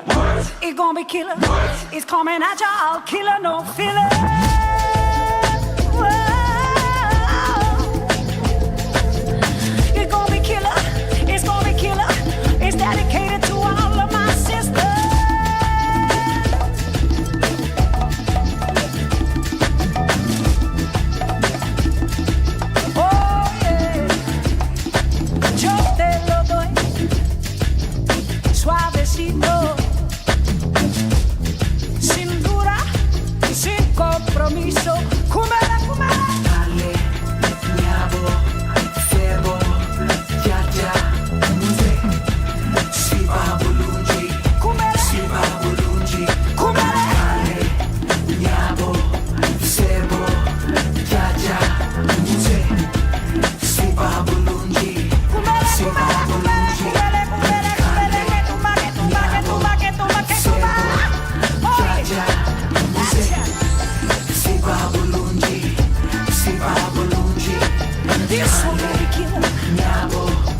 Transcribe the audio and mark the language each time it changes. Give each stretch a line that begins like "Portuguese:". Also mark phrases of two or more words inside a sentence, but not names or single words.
English: It's gonna be killer. It's coming at y'all. Killer, no filler. Whoa. It's gonna be killer. It's gonna be killer. It's dedicated to all of my sisters.
Spanish: Suavecito, sin duda, sin compromiso.
Ganda: Kumara, kumara. Dale, nyabo, sebo, jaja, muze. Siba bulunji, Kumara, siba bulunji. kumara. Dale, nyabo, sebo, jaja, muze. Siba bulunji, Kumara, siba kumara, kumara, bulunji. kumara, kumara, kumara,
Spanish: que tumba, que tumba, que tumba, que tumba, que tumba. Oye,
Ganda: Jaja, muze. Siba bulunji, siba bulunji.
English: this one gonna be killer.
Ganda: Nyabo,